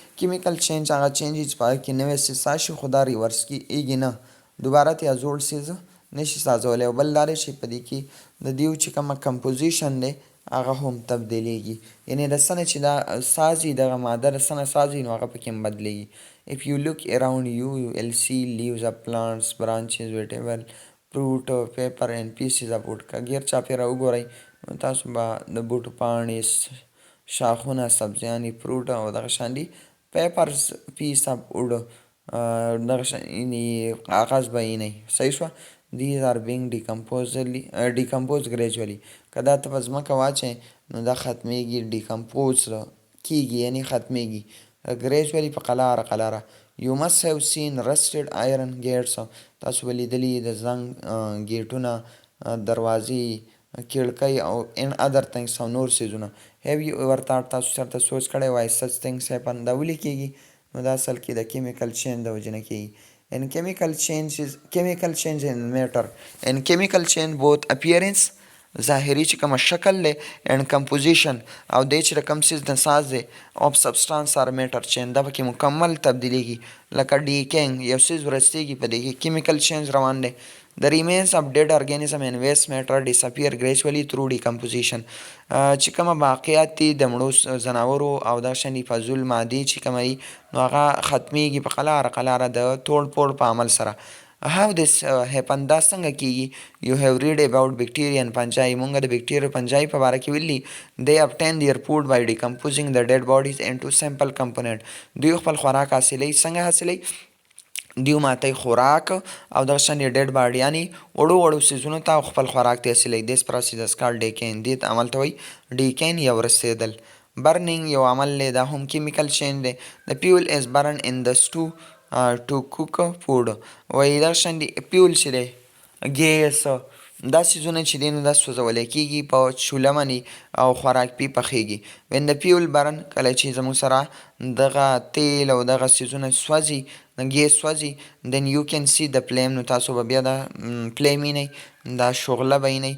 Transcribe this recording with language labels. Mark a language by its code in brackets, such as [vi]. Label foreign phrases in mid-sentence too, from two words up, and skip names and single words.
[en] chemical change [ps] هغه چینج چې په هغه کې نوی څیز ساشي خو دا ریورس کېږي نه دوباره ته زوړ څیز نشي سازولی. او بل دا دی چې په دې کې د دیو چې کومه کمپوزیشن دی هغه هم تبدیلیږي. یعنې د څه نه چې دا سازي دغه ماده د څه نه سازي نو هغه پکې هم بدلیږي. [en] if you look around you you will see leaves of plants, branches, vegetable, fruit, paper and pieces of wood. [ps] که غیر چاپېره وګورئ نو تاسو به د بوټو پاڼې، شاخونه، سبزیانې، فروټ او دغه شان دي. [en] papers piece of wood [ps] دغه شان کاغذ به وینئ صحیح شوه. [en] these are being decomposed gradually. [ps] که دا ته په ځمکه واچئ نو دا ختمیږي ډیکمپوز کېږي یعنې ختمیږي gradually په قلاره قلاره. [en] you must have seen rusted iron gates. [ps] تاسو به لیدلي د زنګ ګیټونه، دروازې، کړکۍ او [en] in other things [ps] او نور څیزونه. [en] have you ever thought [ps] تاسو چېرته سوچ کړی وای [en] such things happen دا ولې کېږي؟ [ps] نو دا اصل کې د کیمیکل چینج د وجې نه کېږي. [en] and chemical change in matter and chemical change both appearance [ps] ظاهري چې کومه شکل دی [en] and composition [ps] او دی چې د کوم څیز د ساز دی [en] of substance or matter change [ps] دا پکې مکمل تبدیلیږي. لکه decaying یو څیز ورستېږي په دې کې [en] chemical change [ps] روان دی. [en] the remains of dead organism and waste matter disappear gradually through decomposition. [ps] چې کومه باقیات دي د مړو ځناورو او دا شانې فضول مادې چې کومه وي نو هغه ختمیږي په قلاره قلاره د توړ پوړ په عمل سره. [en] how this happen [ps] دا څنګه کېږي؟ [en] you have read about bacteria and fungi. [ps] مونږ د بکټیریا fungi په باره کې ویلي [en] they obtain their food by decomposing the dead bodies into simple component. [ps] دوی خپل خوراک حاصلوي. څنګه حاصلوي؟ دیو ماته خوراک او دغه شان ډیډ باډیانې وړو وړو څیزونو ته خپل خوراک ته حاصلوي. [en] this process is called decaying. [ps] دې ته عمل ته وایي decaying یا ورستېدل. برنینګ یو عمل دی، دا هم [en] chemical change دی. the fuel is burnt in the stove to cook food. [ps] وایي دغه شان دی پیول چې دی ګیس دا څیزونه چې دي نو دا سوځولی کېږي په چوله باندې او خوراک پې پخېږي. [en] when the fuel burn [ps] کله چې زموږ سره دغه تیل او دغه څیزونه سوځي ګیس سوځي [en] then you can see the flame, [ps] نو تاسو به بیا د فلیم وینئ، دا شغله به وینئ.